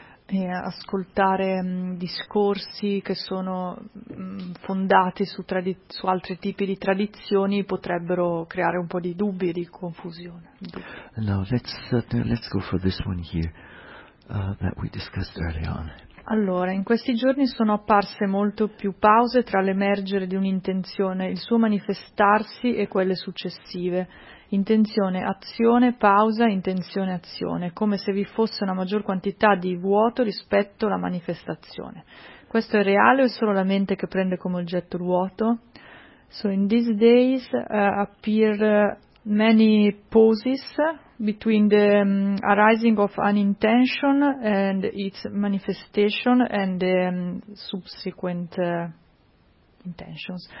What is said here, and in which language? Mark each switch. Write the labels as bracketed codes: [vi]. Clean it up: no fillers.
[it] E ascoltare discorsi che sono fondati su altri tipi di tradizioni potrebbero creare un po' di dubbi, di confusione. [en] Now let's go for this one here that we discussed early on. [it] Allora, in questi giorni sono apparse molto più pause tra l'emergere di un'intenzione, il suo manifestarsi e quelle successive. Intenzione, azione, pausa, intenzione, azione, come se vi fosse una maggior quantità di vuoto rispetto alla manifestazione. Questo è reale o è solo la mente che prende come oggetto il vuoto? [en] So in these days appear many pauses between the arising of an intention and its manifestation and the subsequent intentions.